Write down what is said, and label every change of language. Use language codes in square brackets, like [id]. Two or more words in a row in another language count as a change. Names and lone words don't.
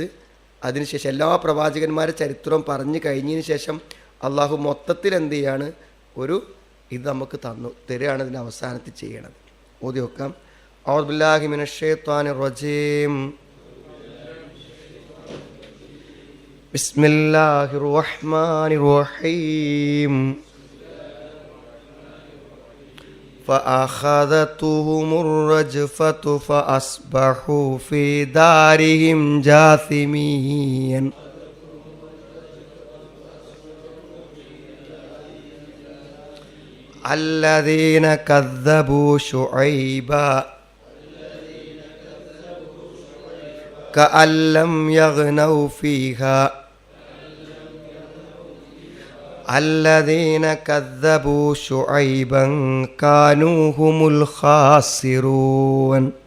[ml] അതിനുശേഷം എല്ലാ പ്രവാചകന്മാരുടെ ചരിത്രം പറഞ്ഞു കഴിഞ്ഞതിന് ശേഷം അള്ളാഹു മൊത്തത്തിൽ എന്ത് ചെയ്യാണ്, ഒരു ഇത് നമുക്ക് തരികയാണ് ഇതിൻ്റെ അവസാനത്തിൽ ചെയ്യണത്. ഓതി വെക്കാം. [ar] أعوذ بالله من الشيطان الرجيم. بسم الله الرحمن الرحيم. فأخذتهم الرجفة فأصبحوا في دارهم جاثمين. الذين كذبوا شعيبا كأن لم يغنوا فيها الذين كذبوا شعيبا كانوا هم الخاسرون.